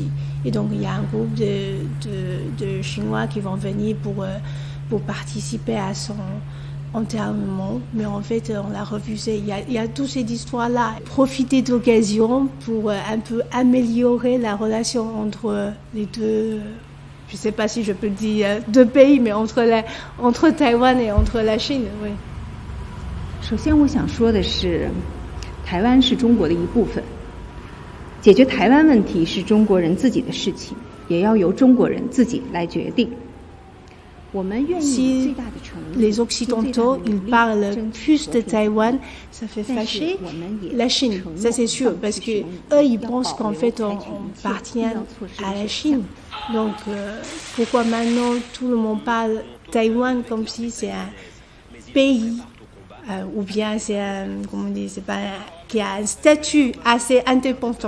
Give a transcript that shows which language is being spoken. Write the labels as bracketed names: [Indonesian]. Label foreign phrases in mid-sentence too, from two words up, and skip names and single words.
[French] Et donc, il y a un groupe de Chinois qui vont venir pour participer à son enterrement. Mais en fait, on l'a refusé. Il y a toutes ces histoires-là. Profiter de l'occasion pour un peu améliorer la relation entre les deux, je ne sais pas si je peux dire deux pays, mais entre Taïwan et entre la Chine, oui. [Chinese] 首先我想说的是，台湾是中国的一部分。解决台湾问题是中国人自己的事情，也要由中国人自己来决定。 [French] Si les Occidentaux ils parlent plus de Taïwan, ça fait fâcher la Chine, ça c'est sûr, parce que eux ils pensent qu'en fait on appartient à la Chine. Donc pourquoi maintenant tout le monde parle Taïwan comme si c'est un pays ou bien c'est un, comment on dit, c'est pas qui a un statut assez indépendant.